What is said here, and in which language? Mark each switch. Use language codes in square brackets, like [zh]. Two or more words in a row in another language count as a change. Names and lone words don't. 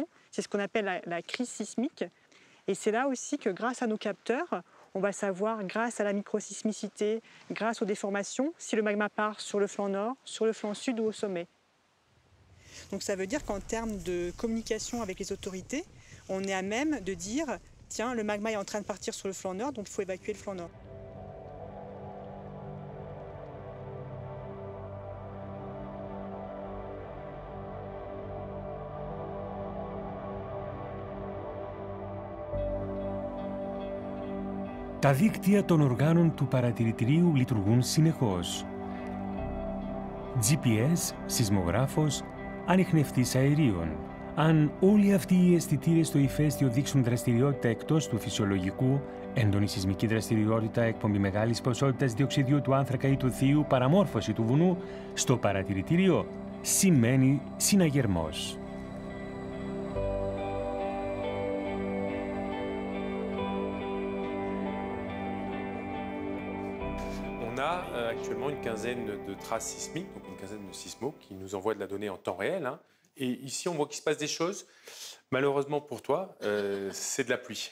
[fr] C'est ce qu'on appelle la crise sismique. Et c'est là aussi que grâce à nos capteurs, on va savoir, grâce à la microsismicité, grâce aux déformations, si le magma part sur le flanc nord, sur le flanc sud ou au sommet. Donc ça veut dire qu'en termes de communication avec les autorités, on est à même de dire « Tiens, le magma est en train de partir sur le flanc nord, donc il faut évacuer le flanc nord ». [el] Τα δίκτυα των οργάνων του παρατηρητηρίου λειτουργούν συνεχώς. GPS, σεισμογράφος, ανιχνευτής αερίων. Αν όλοι αυτοί οι αισθητήρες στο ηφαίστειο δείξουν δραστηριότητα εκτός του φυσιολογικού, έντονη σεισμική δραστηριότητα, εκπομπή μεγάλης ποσότητας διοξιδίου του άνθρακα ή του θείου, παραμόρφωση του βουνού, στο παρατηρητήριο σημαίνει συναγερμός. [fr] On a actuellement une quinzaine de traces sismiques, donc une quinzaine de sismos qui nous envoient de la donnée en temps réel. Hein. Et ici, on voit qu'il se passe des choses. Malheureusement pour toi, c'est de la pluie.